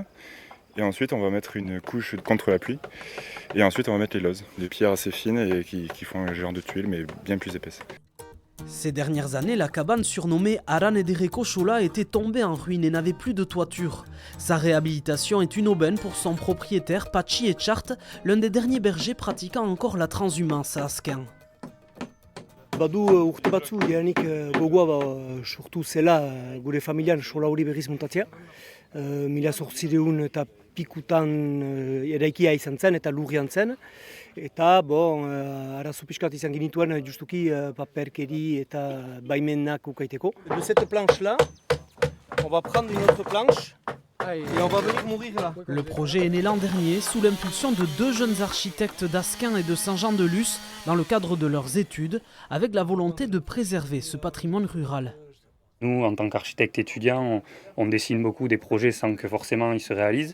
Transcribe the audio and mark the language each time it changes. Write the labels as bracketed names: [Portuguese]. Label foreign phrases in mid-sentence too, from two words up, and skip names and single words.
[French] Et ensuite on va mettre une couche contre la pluie et ensuite on va mettre les lozes, des pierres assez fines et qui font un genre de tuiles mais bien plus épaisses. Ces dernières années, la cabane surnommée Aran Ederreko Xola était tombée en ruine et n'avait plus de toiture. Sa réhabilitation est une aubaine pour son propriétaire Pachi Etxart, l'un des derniers bergers pratiquant encore la transhumance à Asquin. [Basque] Badu urte batzu jadanik gogoa sortu zela gure familian sola hori berriz montatzea. 1800 eta pikutan eraikia izan zen eta lurrian zen. Eta arazo pixkat izan genituen justuki paperkeri eta baimenak ukaiteko. [French] De cette planche-là, on va prendre une autre planche. Et on va venir mourir là. Le projet est né l'an dernier sous l'impulsion de deux jeunes architectes d'Asquin et de Saint-Jean-de-Luz dans le cadre de leurs études, avec la volonté de préserver ce patrimoine rural. Nous, en tant qu'architectes étudiants, on dessine beaucoup des projets sans que forcément ils se réalisent.